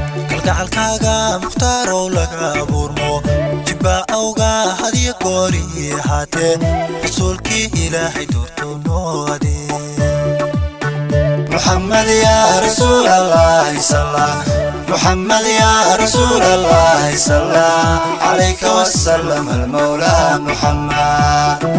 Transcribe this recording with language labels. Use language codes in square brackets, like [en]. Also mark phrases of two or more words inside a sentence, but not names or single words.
[so] Kalgacalkaaga mukhtaar oo laga abuurmo, jibba awga had iyo goor ii ahaatee, rasuulkii Ilaahay doortuu noo adeeg. [ar] محمد يا رسول الله، صلى. محمد يا رسول الله، صلى. عليك وسلم المولى محمد.